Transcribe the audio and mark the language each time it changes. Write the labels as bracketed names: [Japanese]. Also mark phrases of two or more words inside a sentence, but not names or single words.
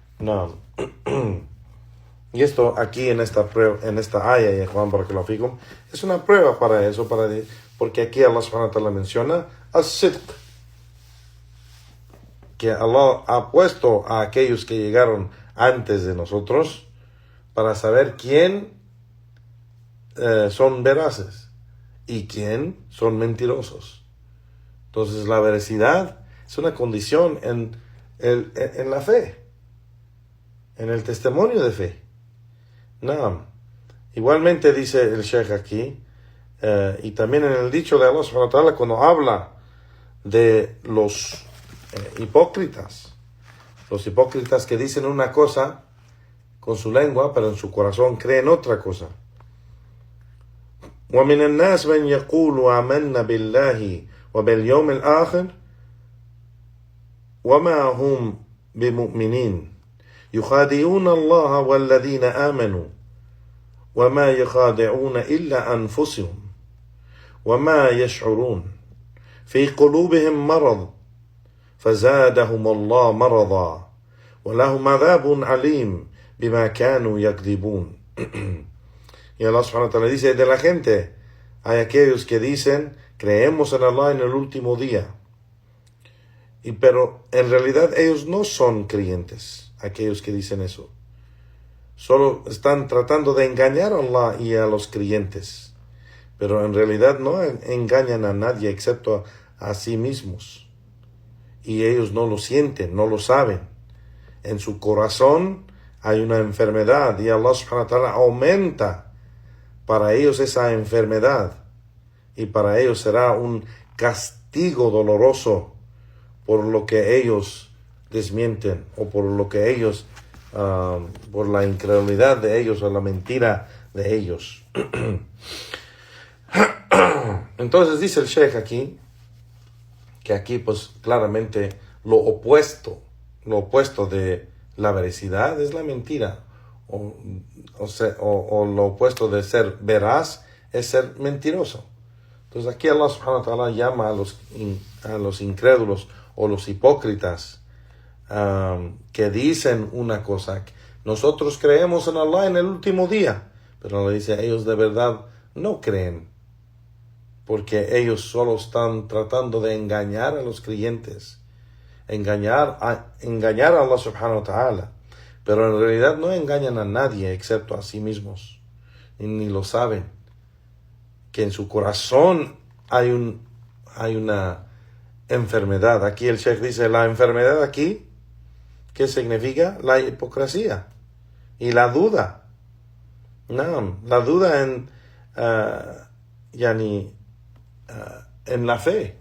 [Spanish] No. Y esto aquí en esta prueba, en esta aya, y Juan para que lo fijo, es una prueba para eso, porque aquí [Arabic] الله سبحانه وتعالى [Spanish] menciona as-sidq, que Allah ha puesto a aquellos que llegaron antes de nosotros para saber quién son veraces y quién son mentirosos. Entonces la veracidad es una condición en la fe, en el testimonio de fe. No. Igualmente dice el Sheikh aquí, y también en el dicho de [Arabic] الله سبحانه وتعالى, [Spanish] cuando habla de los hipócritas que dicen una cosa con su lengua, pero en su corazón creen otra cosa. [Arabic] وَمِنَ النَّاسِ مَنْ يَقُولُ آمَنَّا بِاللَّهِ وَبِالْيَوْمِ الْآخِرِ وَمَا هُمْ بِمُؤْمِنِينَ يخادعون الله والذين آمنوا وما يخادعون إلا أنفسهم وما يشعرون في قلوبهم مرض فزادهم الله مرضا ولهم عذاب عليم بما كانوا يكذبون. [Spanish] Y [Arabic] الله سبحانه وتعالى [Spanish] dice, de la gente hay aquellos que dicen creemos en Allah en el último día, pero en realidad ellos no son creyentes. Aquellos que dicen eso solo están tratando de engañar a Allah y a los creyentes, pero en realidad no engañan a nadie excepto a sí mismos, y ellos no lo sienten, no lo saben. En su corazón hay una enfermedad y [Arabic] الله سبحانه وتعالى [Spanish] aumenta para ellos esa enfermedad, y para ellos será un castigo doloroso por lo que ellos desmienten, o por lo que ellos, por la incredulidad de ellos o la mentira de ellos. Entonces dice el Sheikh aquí, que aquí pues claramente lo opuesto de la veracidad es la mentira, o lo opuesto de ser veraz es ser mentiroso. Entonces aquí [Arabic] الله سبحانه وتعالى [Spanish] llama a los incrédulos o los hipócritas, que dicen una cosa: nosotros creemos en Allah en el último día, pero le dice, ellos de verdad no creen, porque ellos solo están tratando de engañar a los creyentes, engañar a [Arabic] الله سبحانه وتعالى, [Spanish] pero en realidad no engañan a nadie excepto a sí mismos, y ni lo saben, que en su corazón hay una enfermedad. Aquí el Sheikh dice, la enfermedad aquí, ¿qué significa? La hipocresía y la duda. No, la duda en la fe.